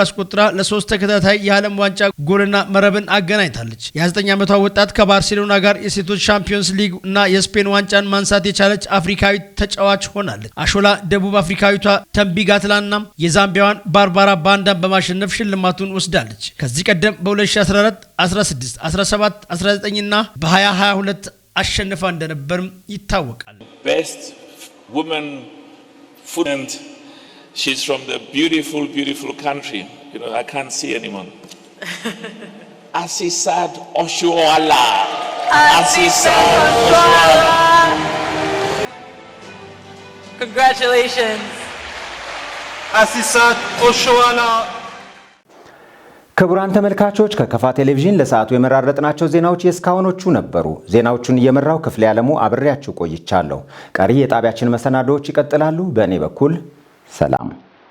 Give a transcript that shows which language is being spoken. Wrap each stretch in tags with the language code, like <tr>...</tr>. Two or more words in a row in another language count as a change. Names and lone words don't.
<am>አስቆጥራ ለ3 ተከታታይ የዓለም ዋንጫ ጎልና መረብን አገናኝታለች። የ29 ዓመቷ ወጣት ከባርሴሎና ጋር የሴቶች ሻምፒዮንስ ሊግ እና የስፔን ዋንጫን ማንሳት የቻለች አፍሪካዊ ተጫዋች ሆናለች። አሾላ ደቡብ አፍሪካዊቷ ተምቢጋትላና የዛምቢያዋን ባርባራ ባንዳን በማሸነፍ ሽልማቱን ወስዳለች። ከዚህ ቀደም በ2014 16 17 19 እና በ2022 አሸንፋ እንደነበርም ይታወቃል።</am> <en>Best woman football. She's from the beautiful country. You know, I can't see anyone. Asisat Oshoala. Asisat Oshoala. Congratulations. Asisat Oshoala.</en> <am>ክቡራን ተመልካቾች ከከፋ ቴሌቪዥን ለሰዓቱ የመራረጥናቸው ዜናዎች የእስካሁኖቹ ነበሩ። ዜናዎቹን እየመራው ክፍሌ ዓለሙ አብሬያችሁ ቆይቻለሁ። ቀሪ የጣቢያችን መሰናዶዎች ይቀጥላሉ። በእኔ በኩል ሰላም።</am>